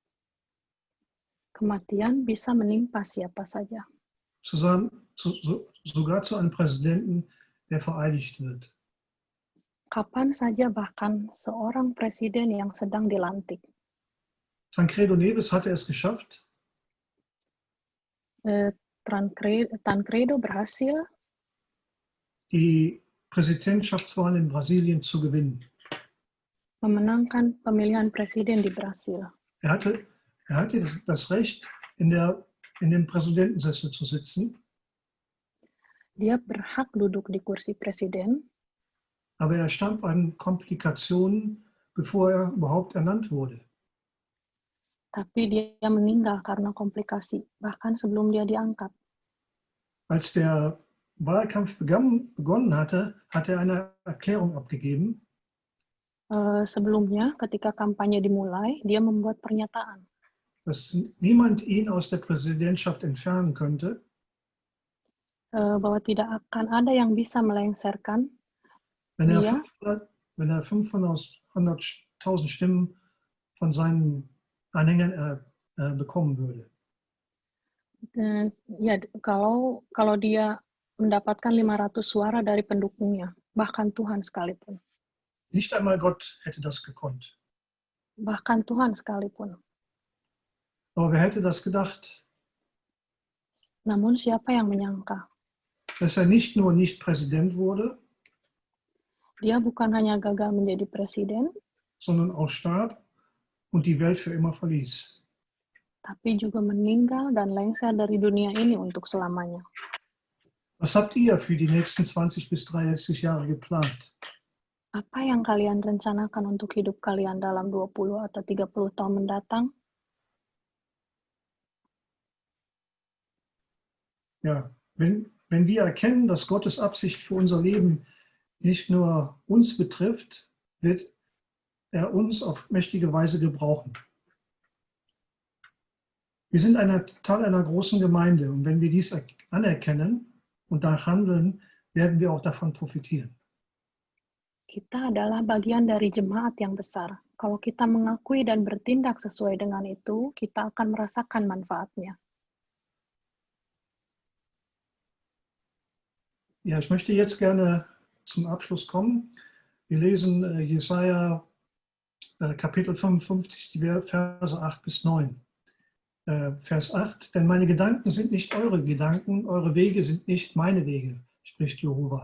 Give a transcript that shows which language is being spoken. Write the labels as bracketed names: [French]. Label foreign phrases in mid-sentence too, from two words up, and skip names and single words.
[Indonesian] Kematian bisa menimpa siapa saja. [German] Sogar zu einem Präsidenten, der vereidigt wird. [Indonesian] Kapan saja bahkan seorang presiden yang sedang dilantik. [German] Tancredo Neves hatte es geschafft, [Indonesian] Tancredo berhasil [German] die Präsidentschaftswahl in Brasilien zu gewinnen. [Indonesian] memenangkan pemilihan presiden di Brasil. [German] Er hatte das Recht, in dem Präsidentensessel zu sitzen, [Indonesian] Dia berhak duduk di kursi presiden, [German] aber er starb an Komplikationen, bevor er überhaupt ernannt wurde. [Indonesian] tapi dia meninggal karena komplikasi, bahkan sebelum dia diangkat. [German] Als der Wahlkampf begonnen hatte, hat er eine Erklärung abgegeben. [Indonesian] Sebelumnya, ketika kampanye dimulai, dia membuat pernyataan [German] Dass niemand ihn aus der Präsidentschaft entfernen könnte, [Indonesian] bahwa tidak akan ada yang bisa melengsarkan [German] wenn er [Indonesian] dia [German] 500.000 Stimmen von seinen Anhängern bekommen würde. [Indonesian] Ya, kalau dia mendapatkan 500 suara dari pendukungnya, bahkan Tuhan sekalipun. [German] Nicht einmal Gott hätte das gekonnt. [Indonesian] Bahkan Tuhan sekalipun. [German] Aber wer hätte das gedacht? [Indonesian] Namun siapa yang menyangka? [German] Dass er nicht nur nicht Präsident wurde, [Indonesian] Dia bukan hanya gagal menjadi presiden, [German] sondern auch starb und die Welt für immer verließ. [Indonesian] tapi juga meninggal dan lengser dari dunia ini untuk selamanya. [German] Was habt ihr für die nächsten 20 bis 30 Jahre geplant? [Indonesian] Apa yang kalian rencanakan untuk hidup kalian dalam 20 atau 30 tahun mendatang? [German] Ja, wenn wir erkennen, dass Gottes Absicht für unser Leben nicht nur uns betrifft, wird er uns auf mächtige Weise gebrauchen. Wir sind Teil einer großen Gemeinde und wenn wir dies anerkennen und danach handeln, werden wir auch davon profitieren. [Indonesian] Kita adalah bagian dari jemaat yang besar. Kalau kita mengakui dan bertindak sesuai dengan itu, kita akan merasakan manfaatnya. [German] Ja, ich möchte jetzt gerne zum Abschluss kommen. Wir lesen Jesaja Kapitel 55, die Verse 8 bis 9. Vers 8, denn meine Gedanken sind nicht eure Gedanken, eure Wege sind nicht meine Wege, spricht Jehova.